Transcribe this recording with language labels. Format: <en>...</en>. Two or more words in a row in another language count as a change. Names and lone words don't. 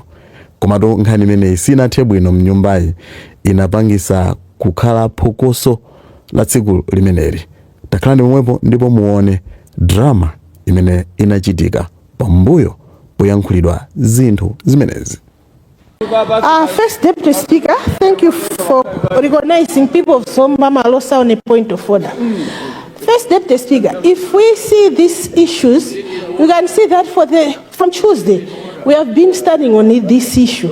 <ny>Komatu nkhani imeneyi sinathe bwino mnyumbayi, inapangisa kukhala phokoso la tsiku limeneli. Takhalani pomwepo ndipo muone drama imene inachitika pambuyo poyankhulidwa zinthu zimenezi.</ny> <en>First Deputy Speaker, thank you for recognizing people of Zomba Malosa on a point of order. First Deputy Speaker, if we see these issues, we can see that from Tuesday, we have been studying on this issue.</en>